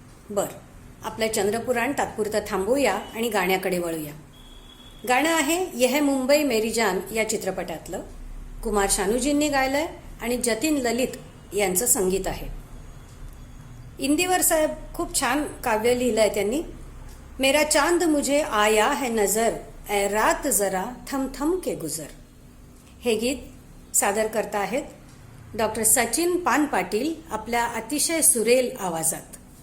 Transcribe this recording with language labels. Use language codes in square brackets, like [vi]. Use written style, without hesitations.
[mr] बरं, आपलं चंद्रपुराण तात्पुरतं थांबवूया आणि गाण्याकडे वळूया. गाणं आहे यह मुंबई मेरी जान या चित्रपटातलं. कुमार शानूजींनी गायलंय आणि जतीन ललित यांचं संगीत आहे. इंदिवर साहेब खूप छान काव्य लिहिलंय त्यांनी. [hi] मेरा चांद मुझे आया है नजर, ए रात जरा थम थम के गुजर. [mr] हे गीत सादर करत आहेत डॉक्टर सचिन पान पाटील आपल्या अतिशय सुरेल आवाजात.